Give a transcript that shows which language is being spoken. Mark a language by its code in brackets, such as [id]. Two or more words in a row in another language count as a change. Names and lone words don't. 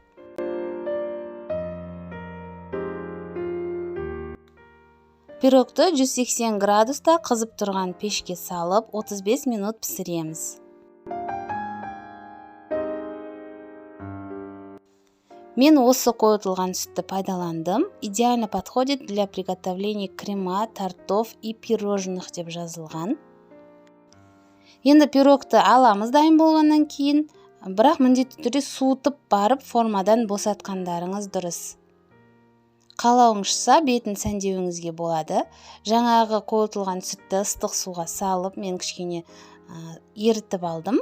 [kk] Пирогты 180 градуста қызып тұрған пешке салып, 35 минут пісіреміз. Мен осы қойылтылған сүтті пайдаландым. [ru] Идеально подходит для приготовления крема, тортов и пирожных [kk] деп жазылған. Енді пирогты аламыз дайын болғаннан кейін, бірақ міндетті түрде суытып барып формадан босатқандарыңыз дұрыс. Қалауыңызша бетін сәндеуіңізге болады. Жаңағы қойылтылған сүтті ыстық суға салып, мен кішкене ерітіп алдым.